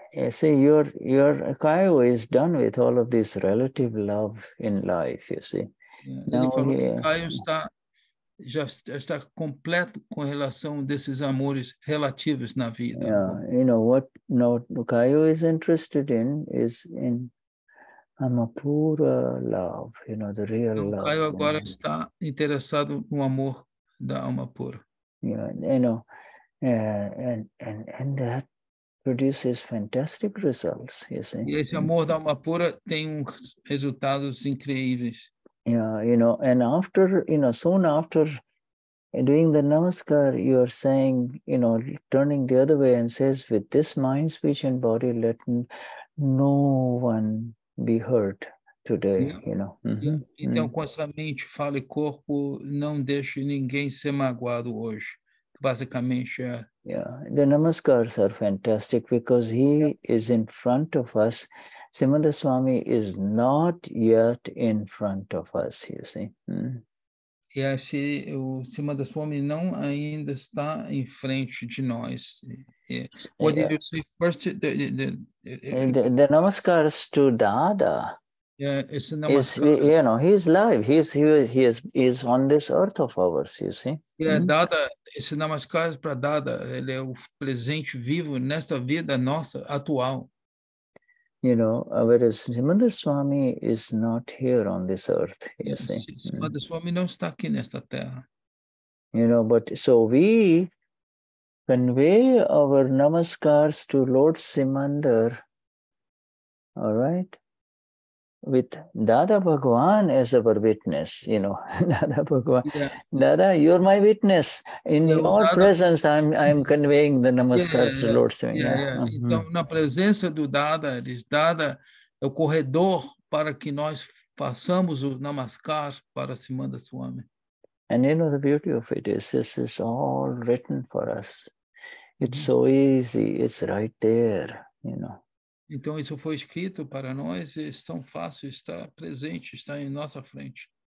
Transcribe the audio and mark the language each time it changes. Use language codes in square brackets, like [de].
[en] See, your Kayo is done with all of this relative love in life, you see. [pt] Ele falou que Caio já está completo com relação desses amores relativos na vida. [en] What Kayo is interested in is in Amapura love, the real love. [pt] Caio agora está interessado no amor da alma pura. [en] And that produces fantastic results, you see. [pt] E esse amor da alma pura tem resultados incríveis. [en] And after, soon after doing the namaskar, you are saying, turning the other way and says, with this mind, speech, and body, let no one be hurt today, [pt] Então, com essa mente, fala e corpo, não deixe ninguém ser magoado hoje. Basicamente, [en] the namaskars are fantastic because he is in front of us Simanda Swami is not yet in front of us, you see. [pt] E o Simanda Swami não ainda está em frente de nós. [en] What did you say first? The namaskars to Dada [pt] Esse [en] is, namaskar, he's live. He's on this earth of ours, you see. [pt] Dada, esse namaskar para Dada, ele é o presente vivo nesta vida nossa atual. [en] Whereas Simanda Swami is not here on this earth, you see. [pt] Simanda Swami não está aqui nesta terra. [en] But so we convey our namaskars to Lord Simandar, all right, with Dada Bhagwan as our witness, Dada Bhagwan. Yeah. Dada, you're my witness. In your Dada, presence, I'm conveying the namaskars to Lord Simandar. [pt] Então, na presença do Dada, diz, Dada é o corredor para que nós façamos o namaskar para Simanda Swami. [en] And the beauty of it is, this is all written for us. It's so easy. It's right there, [pt] Então, isso foi escrito para nós, é tão fácil, está presente, está em nossa frente.